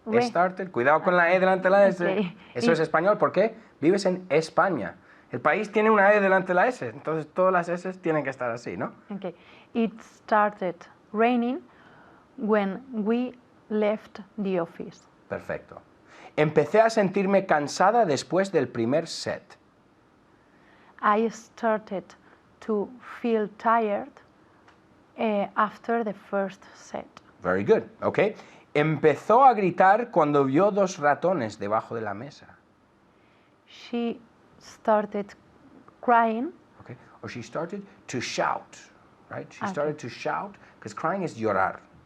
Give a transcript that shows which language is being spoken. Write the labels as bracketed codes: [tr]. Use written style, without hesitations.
[es] Started, cuidado con la E delante de la S. [en] Okay. [es] Eso es español, ¿por qué? Vives en España. El país tiene una E delante de la S, entonces todas las S tienen que estar así, ¿no? [en] Okay. It started raining when we left the office. [es] Perfecto. Empecé a sentirme cansada después del primer set. [en] I started to feel tired after the first set. Very good, okay. [es] Empezó a gritar cuando vio dos ratones debajo de la mesa. [en] She started crying. Okay. Or she started to shout, right? She Okay. started to shout, because crying is llorar.